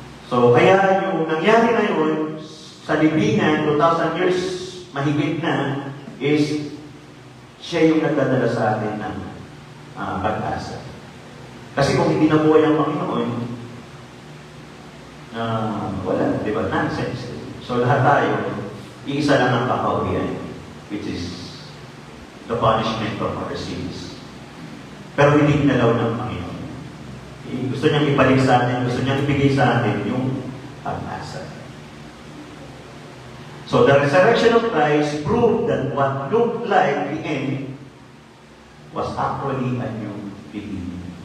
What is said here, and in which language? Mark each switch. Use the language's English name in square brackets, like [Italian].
[Filipino] So, kaya yung nangyari ngayon sa libingan, 2,000 years mahigit na, is siya yung nagdadala sa atin ng pag-asa. Kasi kung hindi nabuhay ang Panginoon, wala, di ba? [English] Nonsense. [Filipino] So, lahat tayo, iisa lang ang kakauwian, [English] which is the punishment of our sins. [Filipino] Pero hindi nalaw ng Panginoon. Gusto niyang ibalik sa atin, gusto niyang ibigay sa atin yung pag-asa. [English] So the resurrection of Christ proved that what looked like the end was actually a new beginning.